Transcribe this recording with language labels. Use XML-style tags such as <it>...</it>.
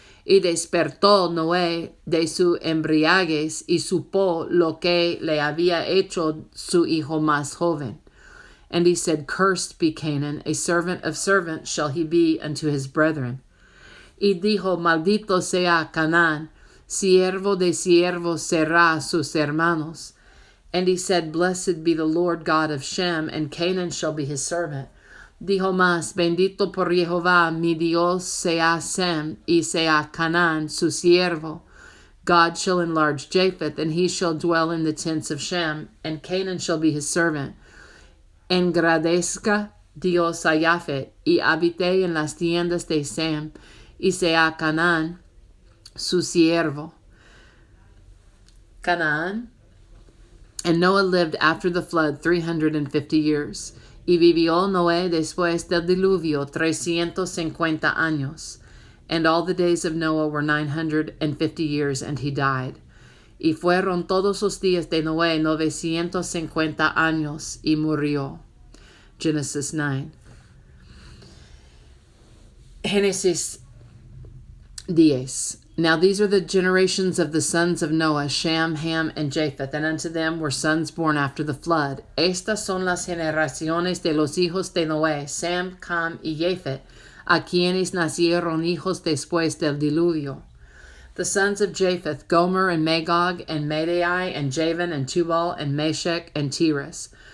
<es>Y despertó Noé de su embriaguez, y supo lo que le había hecho su hijo más joven.</es> <en>And he said, Cursed be Canaan, a servant of servants shall he be unto his brethren.</en> <es>Y dijo, Maldito sea Canaán, siervo de siervos será a sus hermanos.</es> <en>And he said, Blessed be the Lord God of Shem, and Canaan shall be his servant.</en> <es>Dijo más, bendito por Jehová, mi Dios, sea Sem, y sea Canaán, su siervo.</es> <en>God shall enlarge Japheth, and he shall dwell in the tents of Shem, and Canaan shall be his servant.</en> <es>Engradezca Dios a Japheth, y habite en las tiendas de Sem, y sea Canaán, su siervo. Canaán.</es> <en>And Noah lived after the flood 350 years.</en> <es>Y vivió Noé después del diluvio 350 años.</es> <en>And all the days of Noah were 950 years, and he died.</en> <es>Y fueron todos los días de Noé 950 años, y murió.</es> <en>Genesis 9.</en> <es>Génesis 10.</es> <en>Now these are the generations of the sons of Noah, Shem, Ham, and Japheth, and unto them were sons born after the flood.</en> <es>Estas son las generaciones de los hijos de Noé, Sem, Cam, y Japheth, a quienes nacieron hijos después del diluvio.</es> <en>The sons of Japheth, Gomer, and Magog, and Madai, and Javan, and Tubal, and Meshech, and Tiras.</en>